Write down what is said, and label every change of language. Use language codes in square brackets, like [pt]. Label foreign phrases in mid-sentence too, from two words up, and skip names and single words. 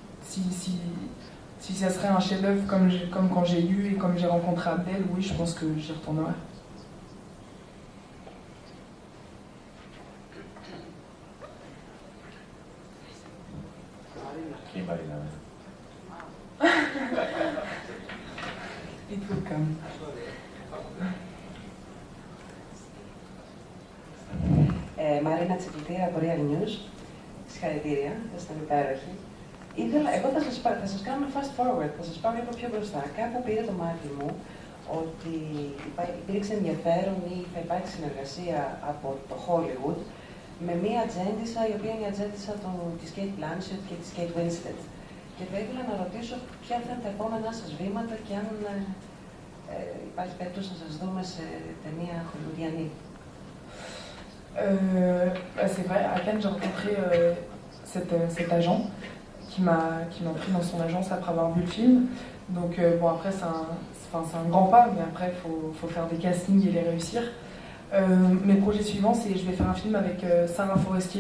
[fr] Si ça serait un chef-d'œuvre comme quand j'ai lu et comme j'ai rencontré Abdel, oui, je pense que j'y retournerai. Qui Marina? [en] It will come. [el] Μαρίνα Τσιπλητήρα από Real News. Συγχαρητήρια, ήσασταν υπέροχοι. Εγώ θα σας κάνω [en] fast forward, [el] θα σας πάω λίγο πιο μπροστά. Κάπου πήρε το μάτι μου ότι υπήρξε ενδιαφέρον ή θα υπάρξει συνεργασία από το Hollywood με μία ατζέντισσα, η οποία είναι η ατζέντισσα της Kate Blanchett και της Kate Winslet. Και θα ήθελα να ρωτήσω ποια θα είναι τα επόμενά σας βήματα και αν υπάρχει περίπτωση να σας δούμε σε ταινία χολιγουδιανή. [fr] C'est vrai, à Cannes, j'ai rencontré cet agent qui m'a pris dans son agence après avoir vu le film. Donc bon, après c'est un grand pas, mais après faut faire des castings et les réussir. Mes projets suivants, c'est je vais faire un film avec Sarah Forestier.